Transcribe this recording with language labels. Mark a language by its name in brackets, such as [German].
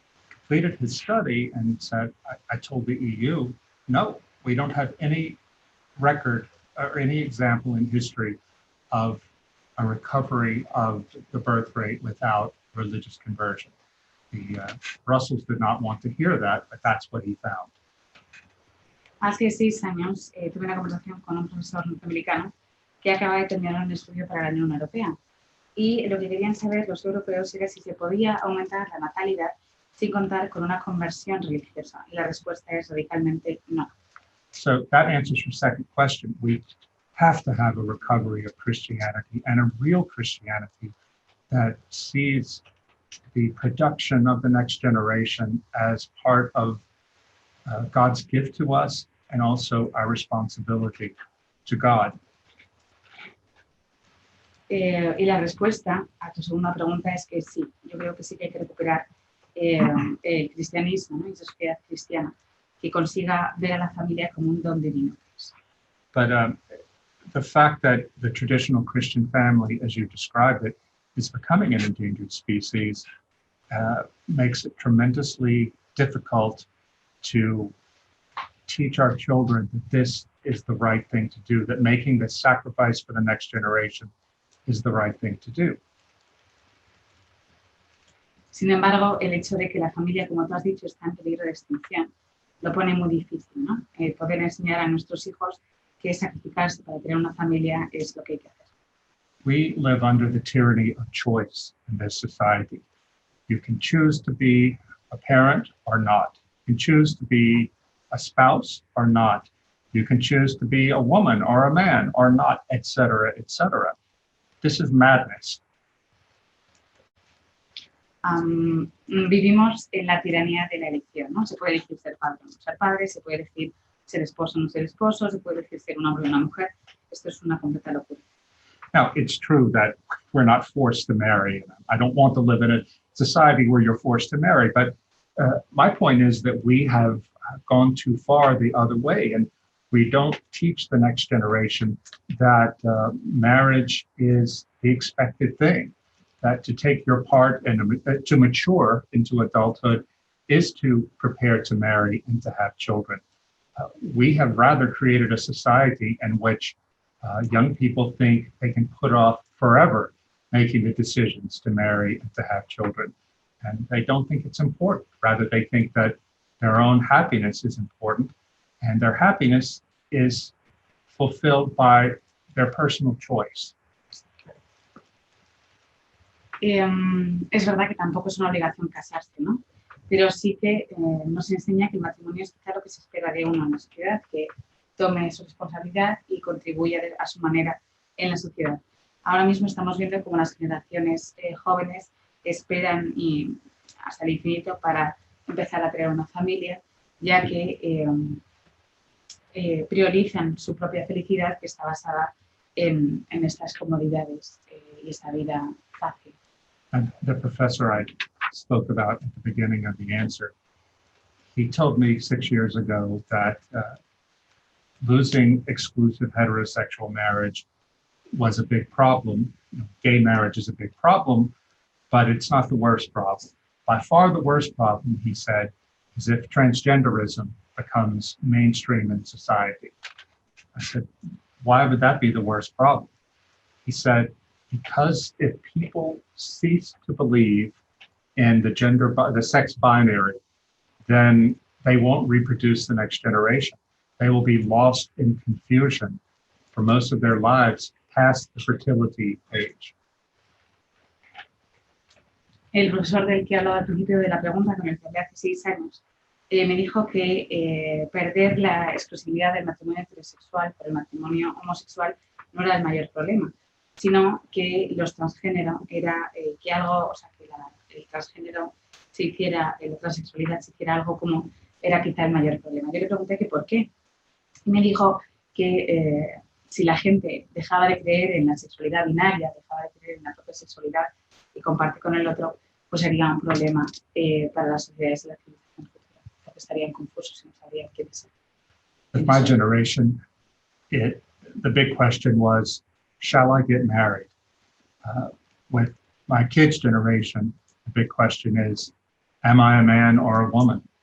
[English] Completed his study and said, I told the EU, no, we don't have any record or any example in history of a recovery of the birth rate without religious conversion. Brussels did not want to hear that, but that's what he found. [Spanish] Hace 6 años tuve una conversación con un profesor norteamericano que acaba de terminar un estudio para la Unión Europea. Y lo que querían saber los europeos era si se podía aumentar la natalidad sin contar con una conversión religiosa. Y la respuesta es radicalmente no. [English] So that answers your second question. We have to have a recovery of Christianity, and a real Christianity that sees the production of the next generation as part of God's gift to us and also our responsibility to God. [Spanish] Y la respuesta a tu segunda pregunta es que sí. Yo creo que sí que hay que recuperar el cristianismo, ¿no? Esa sociedad cristiana que consiga ver a la familia como un don divino. [English] But the fact that the traditional Christian family, as you described it, is becoming an endangered species makes it tremendously difficult to teach our children that this is the right thing to do, that making this sacrifice for the next generation is the right thing to do. [Spanish] Sin embargo, el hecho de que la familia, como tú has dicho, está en peligro de extinción, lo pone muy difícil, ¿no? Poder enseñar a nuestros hijos que sacrificarse para tener una familia es lo que hay que hacer. [English] We live under the tyranny of choice in this society. You can choose to be a parent or not. You can choose to be a spouse or not. You can choose to be a woman or a man or not, etc., etc. This is madness. [Spanish] Vivimos en la tiranía de la elección, ¿no? Se puede elegir ser padre o no ser padre, se puede elegir ser esposo o no ser esposo, se puede elegir ser un hombre o una mujer. Esto es una completa locura. [English] Now, it's true that we're not forced to marry. I don't want to live in a society where you're forced to marry, but my point is that we have gone too far the other way, and we don't teach the next generation that marriage is the expected thing, that to take your part and to mature into adulthood is to prepare to marry and to have children. We have rather created a society in which young people think they can put off forever making the decisions to marry and to have children. And they don't think it's important. Rather, they think that their own happiness is important, and their happiness is fulfilled by their personal choice. [Spanish] Es verdad que tampoco es una obligación casarse, ¿no? Pero sí que nos enseña que el matrimonio es quizá lo que se espera de uno en la sociedad, que tome su responsabilidad y contribuya a su manera en la sociedad. Ahora mismo estamos viendo cómo las generaciones jóvenes esperan hasta el infinito para empezar a tener una familia, ya que priorizan su propia felicidad, que está basada en estas comodidades y esta vida fácil. [English] And the professor I spoke about at the beginning of the answer, he told me 6 years ago that losing exclusive heterosexual marriage was a big problem. You know, gay marriage is a big problem, but it's not the worst problem. By far the worst problem, he said, is if transgenderism becomes mainstream in society. I said, why would that be the worst problem? He said, because if people cease to believe in the sex binary, then they won't reproduce the next generation. They will be lost in confusion for most of their lives past the fertility age. [Spanish] El profesor del que hablaba al principio de la pregunta, que me enteré hace 6 años, me dijo que perder la exclusividad del matrimonio heterosexual por el matrimonio homosexual no era el mayor problema, sino que los transgénero era que algo, o sea, que el transgénero se hiciera, la transexualidad se hiciera algo como era quizá el mayor problema. Yo le pregunté que por qué. Y me dijo que si la gente dejaba de creer en la sexualidad binaria, dejaba de creer en la propia sexualidad y comparte con el otro, pues sería un problema para las sociedades de la civilización futura, porque estarían confusos y no sabrían quién es. [English] With my generation, the big question was, shall I get married? With my kids' generation, the big question is, am I a man or a woman?